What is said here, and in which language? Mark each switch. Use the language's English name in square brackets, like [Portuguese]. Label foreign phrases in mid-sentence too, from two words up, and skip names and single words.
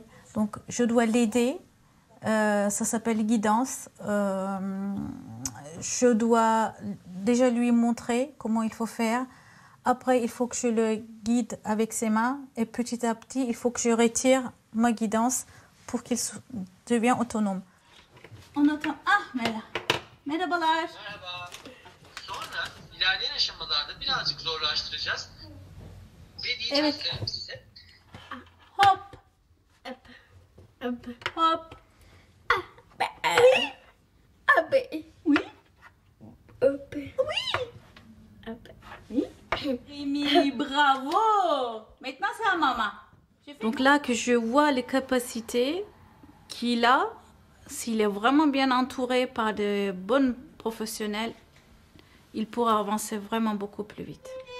[French] Donc je dois l'aider, ça s'appelle guidance. Je dois déjà lui montrer comment il faut faire. Après, il faut que je le guide avec ses mains. Et petit à petit, il faut que je retire ma guidance pour qu'il devienne autonome. On attend. [Turkish] Ah, merhabalar. Merhaba. Sonra ilerleyen aşamalarda birazcık zorlaştıracağız. Ve diyeceğiz size. Hop. Hop. [French] Oui. Oui. Rémi, bravo. Maintenant, c'est à maman. Donc là que je vois les capacités qu'il a, s'il est vraiment bien entouré par de bons professionnels, il pourra avancer vraiment beaucoup plus vite.